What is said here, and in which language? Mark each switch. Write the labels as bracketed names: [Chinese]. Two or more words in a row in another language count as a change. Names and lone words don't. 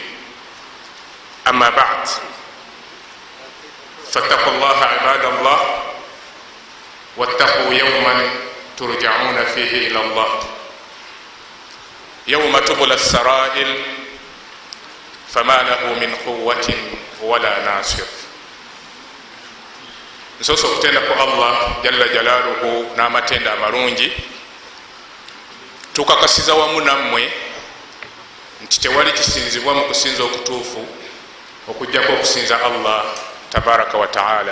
[Arabic] أما بعد، فاتقوا الله عباد الله واتقوا يوما ترجعون فيه إلى الله، يوم تبلى السرائر فما له من قوة ولا ناصر. [Ganda] nsoose okutenda ku Allah [Arabic] جل جلاله [Ganda] n'amatenda amalungi. Tukakasiza wamu nammwe nti tewali kisinzibwa mu kusinza okutuufu okujjako okusinza Allah [Arabic] تبارك وتعالى.